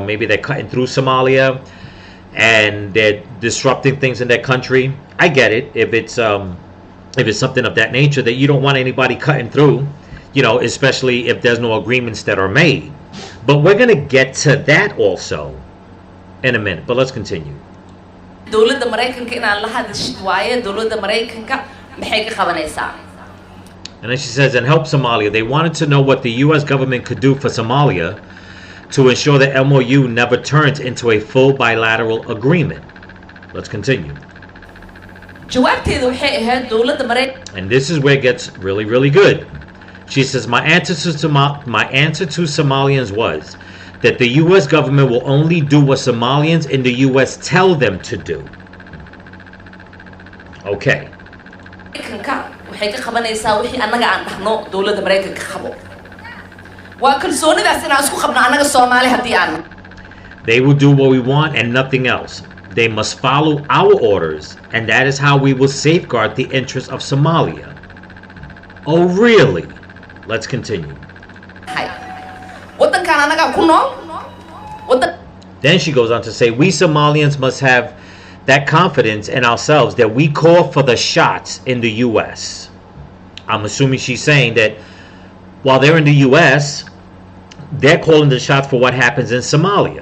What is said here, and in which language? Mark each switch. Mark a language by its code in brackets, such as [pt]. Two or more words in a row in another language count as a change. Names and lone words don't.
[en] Maybe they're cutting through Somalia and they're disrupting things in their country. I get it. If it's something of that nature, that you don't want anybody cutting through, especially if there's no agreements that are made. But we're going to get to that also in a minute. But let's continue. [so] dowladda Mareykanka inaan la hadashid waaye dowladda Mareykanka maxay ka qabanaysaa. [en] And then she says, and help Somalia. They wanted to know what the U.S. government could do for Somalia to ensure the MOU never turns into a full bilateral agreement. Let's continue. [so] jawaabteedu waxay ahayd dowladda Mareykanka. [en] And this is where it gets really, really good. She says, my answer to Somalians was that the U.S. government will only do what Somalians in the U.S. tell them to do. Okay. [so] waxay ka qabanaysaa wixii annaga aan dhahno dowladda Mareykanka qabo. waa kalsoonidaas inaan isku qabno annaga Soomaali haddii aan. [en] They will do what we want and nothing else. They must follow our orders, and that is how we will safeguard the interests of Somalia. Oh, really? Let's continue. [so] waddankan annaga ku nool. [en] Then she goes on to say, we Somalians must have that confidence in ourselves that we call for the shots in the U.S. I'm assuming she's saying that while they're in the U.S., they're calling the shots for what happens in Somalia.